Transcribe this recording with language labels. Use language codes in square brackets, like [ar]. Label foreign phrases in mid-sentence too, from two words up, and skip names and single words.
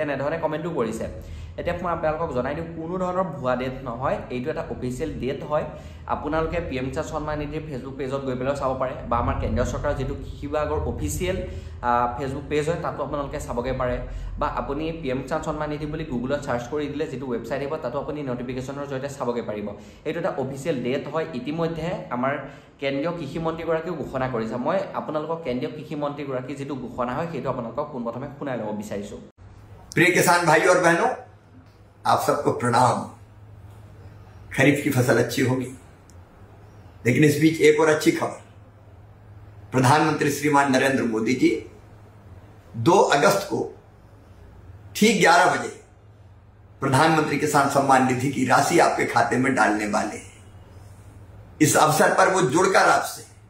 [as] এনে ধৰণে কমেন্টও কৰিছে এতিয়া মই আপোনালোকক জনাই দিওঁ কোনো ধৰণৰ ভুৱা ডেট নহয় এইটো এটা [en] official date [as] হয় আপোনালোকে পিএম কিষাণ সন্মান নিধিৰ ফেসবুক পেজত গৈ পেলাই চাব পাৰে বা আমাৰ কেন্দ্ৰীয় চৰকাৰৰ যেটো কৃষি বিভাগৰ [en] official Facebook page [as] হয় তাতো আপোনালোকে চাবগে পাৰে বা আপুনি পিএম কিষাণ সন্মান নিধি বুলি গুগলত সাৰ্চ কৰি দিলে যেটো ওয়েবসাইট আহিব তাতো আপুনি নটিফিকেশনৰ জৰিয়তে চাবগে পাৰিব এইটো এটা [en] official date [as] হয় ইতিমধ্যে আমাৰ কেন্দ্ৰীয় কৃষি মন্ত্ৰী গৰাকীও ঘোষণা কৰিছে মই আপোনালোকক কেন্দ্ৰীয় কৃষি মন্ত্ৰী গৰাকী যেটো ঘোষণা হয় সেইটো আপোনালোকক পোনপ্ৰথমে শুনাই লব বিচাৰিছো [hi] प्रिय किसान भाइयों और बहनों आप सबको प्रणाम खरीफ की फसल अच्छी होगी लेकिन इस बीच एक और अच्छी खबर प्रधानमंत्री श्रीमान नरेंद्र मोदी जी 2 अगस्त को ठीक 11 बजे प्रधानमंत्री किसान सम्मान निधि की राशि आपके खाते में डालने वाले हैं इस अवसर पर वो जुड़कर आपसे